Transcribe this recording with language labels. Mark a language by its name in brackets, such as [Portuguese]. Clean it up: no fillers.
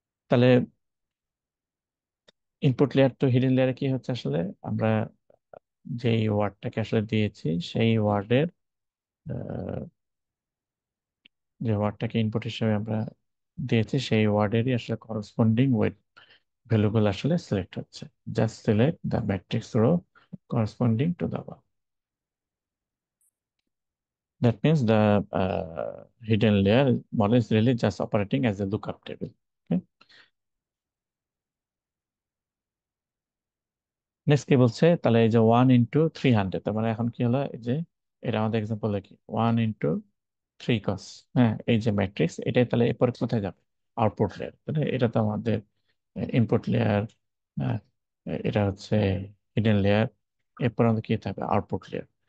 [Bangla] তাহলে input layer তো hidden লেয়ারে কি হচ্ছে আসলে, আমরা যেই ওয়ার্ডটাকে আসলে দিয়েছি সেই ওয়ার্ডের যে ওয়ার্ডটাকে ইনপুট হিসেবে আমরা দিয়েছি সেই ওয়ার্ডেরই আসলে করসপন্ডিং ওয়েট ভ্যালুগুলো আসলে সিলেক্ট হচ্ছে। [English] Just select the matrix row corresponding to the bar. That means the hidden layer model is really just operating as a lookup table. Okay. [Bangla] Next কি বলছে, তাহলে এই যে 1 into 300, তার মানে এখন কি হলো, এই যে এটা আমাদের এক্সাম্পল কি 1 into 3 cos, হ্যাঁ, এই যে ম্যাট্রিক্স এটাই, তাহলে এরপরে কোথায় যাবে? Output layer. তাহলে এটা তো আমাদের ইনপুট লেয়ার, এটা হচ্ছে হিডেন লেয়ার, এরপর আমাদের কি থাকবে? Output layer.